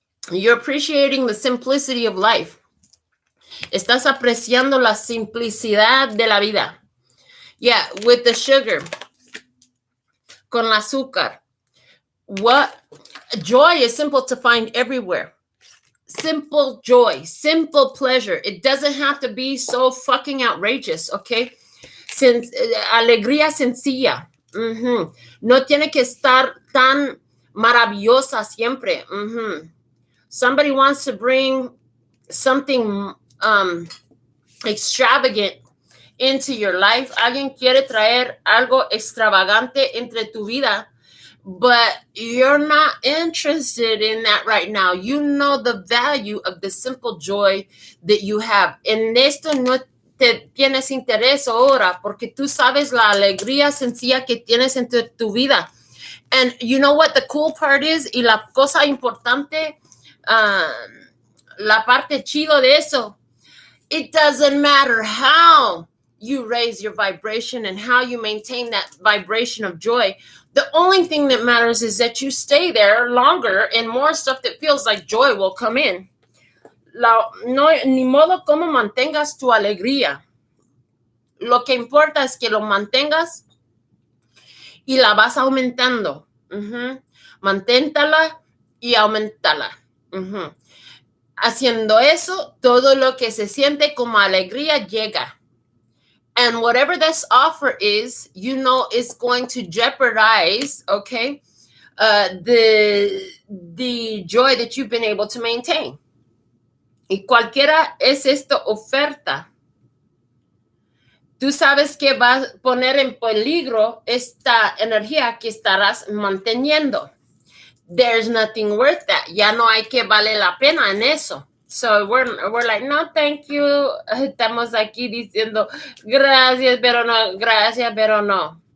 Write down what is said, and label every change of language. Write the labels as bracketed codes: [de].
[en] You're appreciating the simplicity of life. [es] Estás apreciando la simplicidad de la vida. [en] Yeah, with the sugar. [es] Con el azúcar. [en] What joy is simple to find everywhere. Simple joy, simple pleasure. It doesn't have to be so fucking outrageous, okay? [es] Alegría sencilla. No tiene que estar tan maravillosa siempre. [en] Somebody wants to bring something extravagant into your life. [es] Alguien quiere traer algo extravagante entre tu vida, [en] but you're not interested in that right now. You know the value of the simple joy that you have. [es] En esto no te tienes interés ahora porque tú sabes la alegría sencilla que tienes entre tu vida. [en] And you know what the cool part is? [es] Y la cosa importante, la parte chido de eso, [en] it doesn't matter how you raise your vibration and how you maintain that vibration of joy. The only thing that matters is that you stay there longer and more stuff that feels like joy will come in. [es] Ni modo como mantengas tu alegría. Lo que importa es que lo mantengas y la vas aumentando. Manténtala y aumentala. Haciendo eso, todo lo que se siente como alegría llega. [en] And whatever this offer is, you know, is going to jeopardize, okay, the joy that you've been able to maintain. [es] Y cualquiera es esta oferta, tú sabes que va a poner en peligro esta energía que estarás manteniendo. [en] There's nothing worth that. [es] Ya no hay que vale la pena en eso. [en] So we're like, no, thank you. [es] Estamos aquí diciendo, gracias, pero no, gracias, pero no.